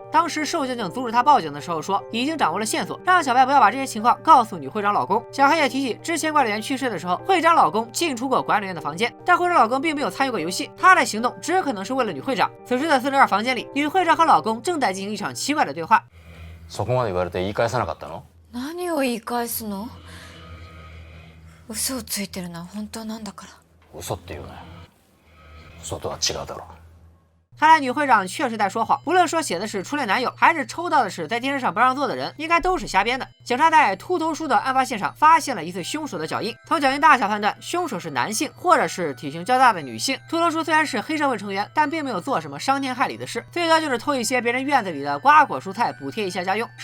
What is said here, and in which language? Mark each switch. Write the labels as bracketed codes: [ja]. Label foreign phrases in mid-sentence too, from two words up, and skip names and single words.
[zh] 当时瘦警阻止他报警的时候说已经掌握了线索，让小白不要把这些情况告诉女会长老公。小黑也提起之前管理员去世的时候，会长老公进出过管理员的房间，但会长老公并没有参与过游戏，他的行动只可能是为了女会长。此时的42房间里，女会长和老公正在进行一场奇怪的对话。 [ja] そこまで言われて言い返さなかったの？何を言い返すの？嘘をついてるのは本当なんだから。嘘って言うなよ。嘘とは違うだろ。 [zh] 看来女会长确实在说谎，无论说写的是初恋男友，还是抽到的是在电视上不让座的人，应该都是瞎编的。警察在秃头叔的案发现场发现了疑似凶手的脚印，从脚印大小判断，凶手是男性或者是体型较大的女性。秃头叔虽然是黑社会成员，但并没有做什么伤天害理的事，最多就是偷一些别人院子里的瓜果蔬菜补贴一下家用。